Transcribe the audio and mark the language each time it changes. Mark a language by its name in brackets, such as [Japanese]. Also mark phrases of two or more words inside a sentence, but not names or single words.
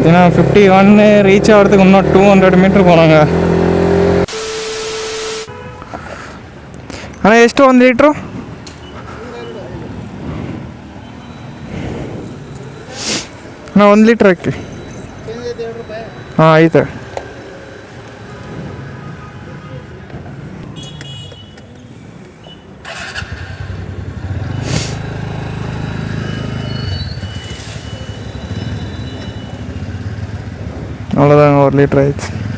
[Tamil] ஏன்னா 51 ரீச் ஆகிறதுக்கு இன்னும் 200 மீட்டர் போனாங்க. [Kannada] ஆனால் ಎಷ್ಟು 1 ಲೀಟ್ರು? ನಾ 1 ಲೀಟ್ರ್ ಹಾಕಿ. ಹಾಂ ಐತೆ. [Tamil] அவ்வளோதாங்க, 1 லீட்ரு ஆயிடுச்சு.